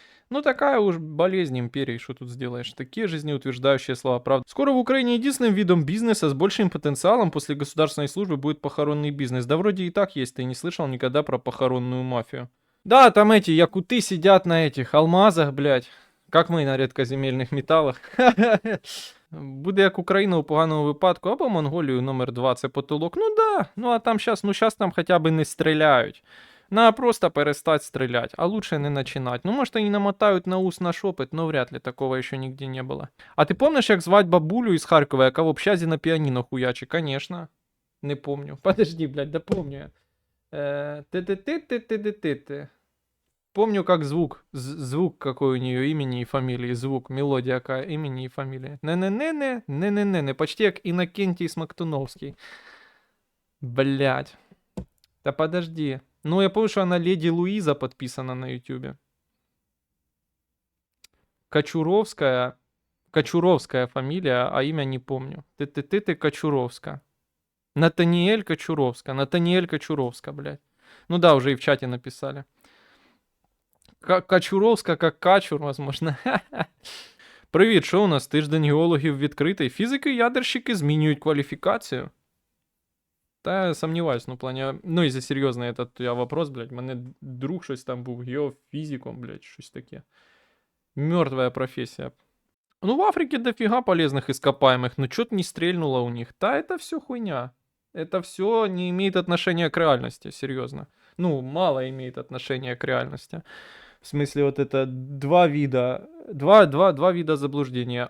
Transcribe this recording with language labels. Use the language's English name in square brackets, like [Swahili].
[Russian] Ну, такая уж болезнь империи, что тут сделаешь. Такие жизнеутверждающие слова, правда. Скоро в Украине единственным видом бизнеса с большим потенциалом после государственной службы будет похоронный бизнес. Да вроде и так есть, ты не слышал никогда про похоронную мафию. Да, там эти якуты сидят на этих алмазах, блядь. [Ukrainian] Как ми на рідкоземельних металах. Буде як Україна у поганому випадку, або Монголію номер 2 це потолок. Ну да, ну а там щас там хоча б не стріляють. [Russian] Надо просто перестать стрелять, а лучше не начинать. Ну, может, они намотают на ус наш опыт, но вряд ли, такого еще нигде не было. А ты помнишь, как звать бабулю из Харькова, яка в общазе на пианино хуячи? Конечно. Не помню. Подожди, блядь, да помню я. Ты. Помню, как звук. Звук какой у нее имени и фамилии. Звук, мелодия какая имени и фамилия. Не. Почти как Иннокентий Смоктуновский. Блядь. Да подожди. Ну, я помню, что она Леди Луиза подписана на ютубе. Кочуровская. Кочуровская фамилия, а имя не помню. Ты Кочуровска. Натаниэль Кочуровска. Натаниэль Кочуровска, блядь. Ну да, уже и в чате написали. [Ukrainian] Качуровська, як качур, возможно. Привіт, що у нас? Тиждень геологів відкритий. Фізики і ядерщики змінюють кваліфікацію. [Russian] Та я сомневаюсь, [Ukrainian] ну, в плані... Ну, якщо серйозно, этот вопрос, блядь, мене друг щось там був геофізиком, блядь, щось таке. [Russian] Мертвая профессия. Ну, в Африке дофига полезных ископаемых, но что-то не стрельнуло у них. Да, это все хуйня. Это все не имеет отношения к реальности, серьезно. Ну, мало имеет отношения к реальности. В смысле, вот это два вида заблуждения.